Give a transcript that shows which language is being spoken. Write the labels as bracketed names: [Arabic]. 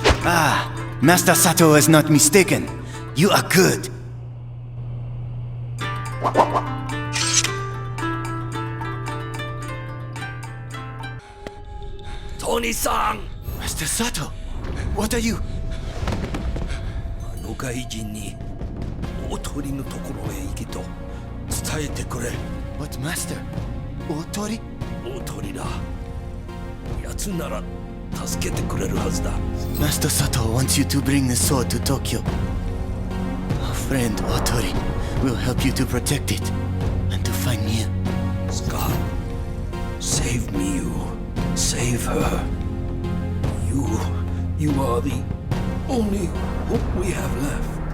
[English] Ah, Master Sato is not mistaken. You are good. Tony-san! Master Sato, what are you? [Japanese] あの外人に大鳥のところへ行けと伝えてくれ。 [English] What, Master? Otori? [Japanese] 大鳥だ。奴なら助けてくれるはずだ。 [English] Master Sato wants you to bring the sword to Tokyo. Our friend Otori will help you to protect it and to find you. Scott, save me, you. Save her. You are the only hope we have left.